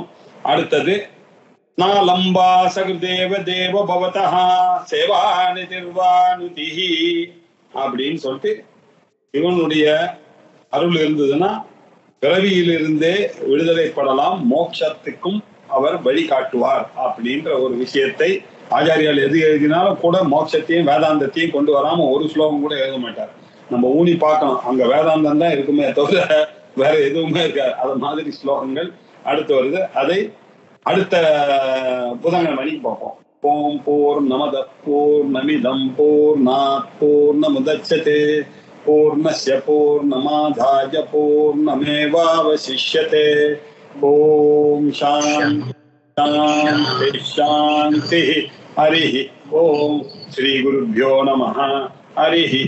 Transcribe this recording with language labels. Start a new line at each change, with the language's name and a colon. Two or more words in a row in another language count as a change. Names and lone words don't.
Tamil: அடுத்தது நாலம்பா
Sanskrit: सकृद्देव देव भवता सेवानि निर्वृतिः
Tamil: அப்படின்னு சொல்லிட்டு சிவனுடைய அருள் இருந்ததுன்னா பிறவியிலிருந்தே விடுதலைப்படலாம், மோட்சத்துக்கும் அவர் வழிகாட்டுவார் அப்படின்ற ஒரு விஷயத்தை ஆச்சாரியால் எது எழுதினாலும் கூட மோட்சத்தையும் வேதாந்தத்தையும் கொண்டு வராம ஒரு ஸ்லோகம் கூட எழுத மாட்டார். நம்ம ஊனி பார்க்கணும், அங்க வேதாந்தம் தான் இருக்குமே தவிர வேற எதுவுமே இருக்காது. அது மாதிரி ஸ்லோகங்கள் அடுத்து வருது. அதை அடுத்த புதன்கிழமை மணிக்கு பார்ப்போம்.
Sanskrit: ॐ पूर्णमदः पूर्णमिदं पूर्णात् पूर्णमुदच्यते पूर्णस्य पूर्णमादाय पूर्णमेवावशिष्यते. ॐ शान्तिः शान्तिः शान्तिः. हरि ॐ। श्री गुरुभ्यो नमः.